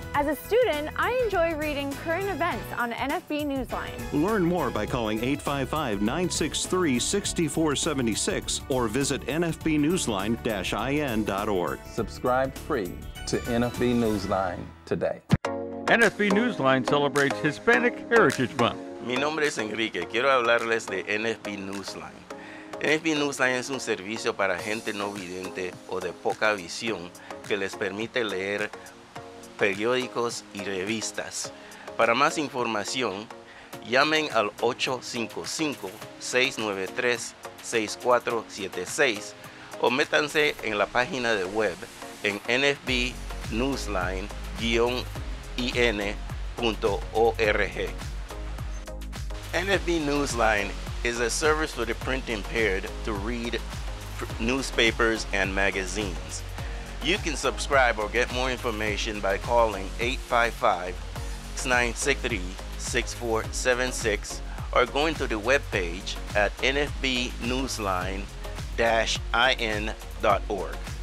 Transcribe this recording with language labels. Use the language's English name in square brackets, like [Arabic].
[English] As a student, I enjoy reading current events on NFB Newsline. Learn more by calling 855-963-6476 or visit nfbnewsline-in.org. Subscribe free to NFB Newsline today. NFB Newsline celebrates Hispanic Heritage Month. [Spanish] Mi nombre es Enrique. Quiero hablarles de NFB Newsline. NFB Newsline es un servicio para gente no vidente o de poca visión que les permite leer periódicos y revistas. Para más información, llamen al 855-693-6476 o métanse en la página de web en nfbnewsline-in.org. NFB Newsline [English] is a service for the print impaired to read newspapers and magazines. You can subscribe or get more information by calling 855-963-6476 or going to the webpage at nfbnewsline-in.org.